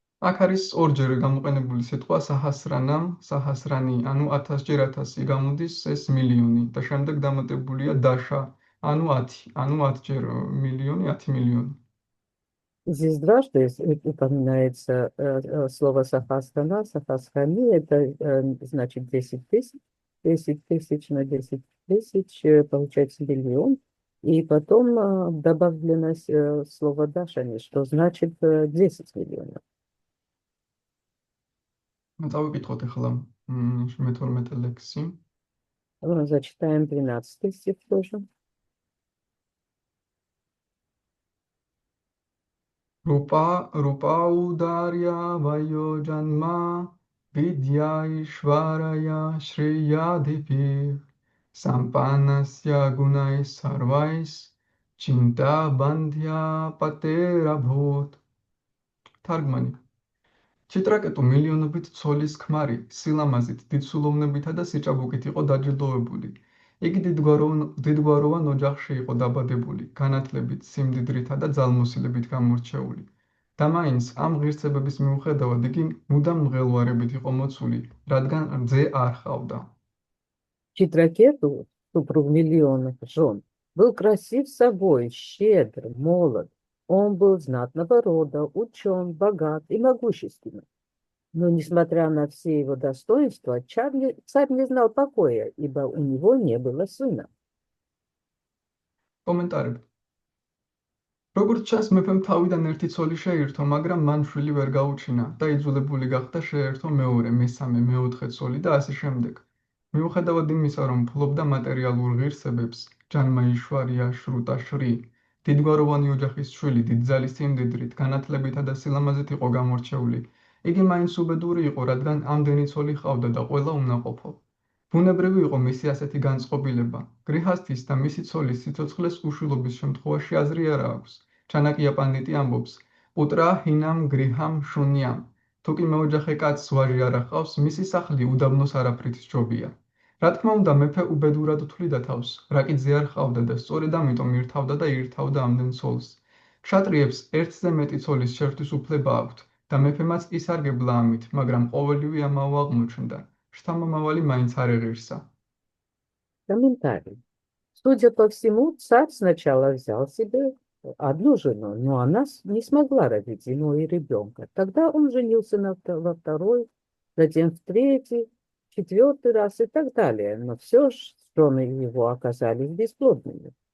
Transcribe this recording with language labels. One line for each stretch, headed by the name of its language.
Georgian: აქ არის ორჯერ გამოყენებული სიტყვა საჰასრანი, ანუ 1000-ჯერ 1000 გამოდის ეს მილიონი და შემდეგ დამატებულია даша, ანუ 10, ანუ 10-ჯერ მილიონი,
Russian: 10 миллионы. Здесь дважды упоминается слово сахасрана. Сахасрани – это значит 10 тысяч. 10 тысяч на 10 тысяч получается миллион. И потом добавлено слово дашани, что значит 10 миллионов.
Georgian: წავიკითხოთ ახლა მე-12 ლექსი.
Russian: Зачитаем 13 стих тоже.
Sanskrit: Rupa udarya vayo janma vidya ishvaraya shriyadhipi sampanasya gunais sarvais chinta bandhya paterabhut.
Georgian: თარგმანი. ჩიტრაკეტუ მილიონობით ცოლის ქმარი, სილამაზით, დიდსულოვნებითა და სიჭაბუკით იყო დაჯილდოვებული. იგი დიდგვაროვან ოჯახში იყო დაბადებული, განათლებით, სიმდიდრითა და ძალმოსილებით გამორჩეული. და მაინც ამ ღირსებების მიუხედავად იგი მუდამ მღელვარებით იყო მოცული, რადგან რძე არ ჰყავდა.
Russian: Читракету, супруг миллионов жен, был красив собой, щедр, молод. Он был знатного рода, учен, богат и могущественный. Но, несмотря на все его достоинства, царь не знал покоя, ибо у него не было сына. Комментарий.
Georgian: როგორც ჩანს, მეფემ თავიდან ერთი ცოლი შეირთო, მაგრამ მან შვილი ვერ გაუჩინა და იძულებული გახდა შეერთო მეორე, მესამე, მეოთხე ცოლი და ასე შემდეგ. მიუხედავად იმისა, რომ ფლობდა მატერიალურ ღირსებებს, ჯანმა იშვარია შრუტა შრი, დიდგვაროვანი ოჯახის შვილი, დიდძალის სიმდიდრით, განათლებითა და სილამაზით იყო გამორჩეული. იგი მაინც უბედური იყო, რადგან ამდენი ცოლი ჰყავდა და ყველა უნაყოფო. ბუნებრივი იყო მისი ასეთი განწყობილება. გრიჰასთის და მისი ცოლის სიცოცხლეს უშვილობის შემთხვევაში აზრი არ აქვს. ჩანაკია პანდიტი ამბობს:
Sanskrit: პუტრა ჰინამ გრიჰამ შუნიამ.
Georgian: თუ კი მეოჯახე კაცს ვაჟი არ ჰყავს, მისი სახლი უდაბნოს არაფრით სჯობია. რა თქმა უნდა, მეფე უბედურად თვლიდა თავს, რა კი ძე არ ჰყავდა და სწორედ ამიტომ ირთავდა და ირთავდა ამდენ ცოლს. ქშატრიებს ერთზე მეტი ცოლის შერთვის უფლება აქვთ და მეფემაც ისარგებლა ამით, მაგრამ ყოველივე ამაო აღმოჩნდა. Штаммовали маინც არ ეღირსა.
Russian: Комментарий. Судя по всему, царь сначала взял себе одну жену, но она не смогла родить ему и ребенка. Тогда он женился во второй, затем в третий, четвертый раз и так далее. Но все же жены его оказались бесплодными.